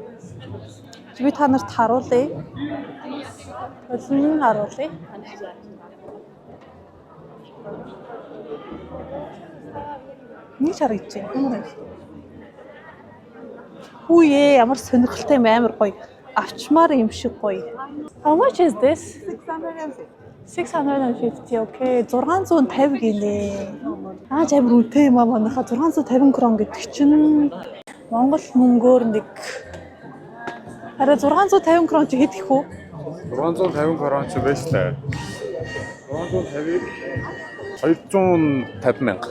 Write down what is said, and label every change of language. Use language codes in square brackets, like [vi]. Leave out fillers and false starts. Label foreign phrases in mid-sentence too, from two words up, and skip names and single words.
[mn] Би та нарт харуулъя. Харуулъя. Нэг харагдаж байна. Хүүе ямар сонирхолтой юм амар гоё. Авчмаар юм шиг гоё. [en] How much is this? 650. [mn] Okay. 650 гинэ. Амар үнэтэй юм аа манайха 650 крон гэдэг чинь Монгол мөнгөөр нэг арай 650 крон чи хэд их вэ? 650 крон ч байж таа. 250 мянга.